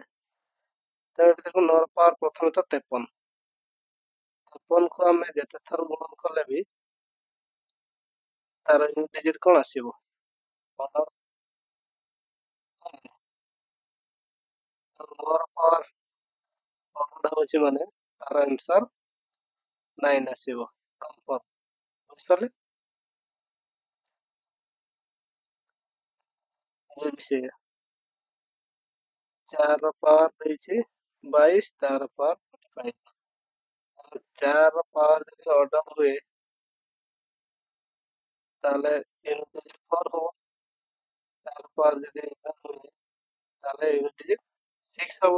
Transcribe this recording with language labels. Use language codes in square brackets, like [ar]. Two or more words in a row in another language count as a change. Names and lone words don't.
[or] ତ ଏଠି ଦେଖୁ 9 ର ପାୱାର ପ୍ରଥମେ ତ 53 କୁ ଆମେ ଯେତେ ଥର ଗୁଣନ କଲେ ବି ତାର [en] unit digit [or] କଣ ଆସିବ? 9 ର ପାୱାର ବଡ ହଉଛି ମାନେ ତାର ଆନ୍ସର 9 ଆସିବ। କନଫର୍ମ। ବୁଝିପାରିଲେ? ଏ ବି ସେ 4 ର ପାୱାର ଦେଇଛି 22 ତାର ପାୱାର 45 ତାହେଲେ 4 ର ପାୱାର ଯଦି ଅର୍ଡର ହୁଏ ତାହେଲେ [en] unit digit [or] 4 ହବ। 4 ର ପାୱାର ଯଦି ଇଭେନ୍ ହୁଏ ତାହେଲେ [en] unit digit [or] 6 ହବ।